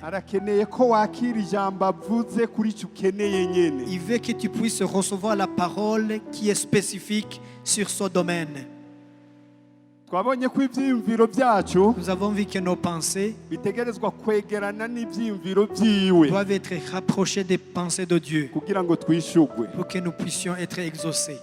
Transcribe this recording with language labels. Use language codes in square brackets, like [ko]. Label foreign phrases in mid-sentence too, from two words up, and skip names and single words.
[rn] Arakeneye ko wakira ijambo avuze kuri icyo ukeneye nyene. [fr] Il veut que tu puisses recevoir la parole qui est spécifique sur ce domaine. [rn] Twabonye ko ibyiyumviro byacu [fr] Nous avons vu que nos pensées [rn] bitegerezwa kwegerana n'ibyiyumviro byiwe [fr] doivent être rapprochées des pensées de Dieu [rn] kugira ngo twishugwe. [fr] pour que nous puissions être exaucés.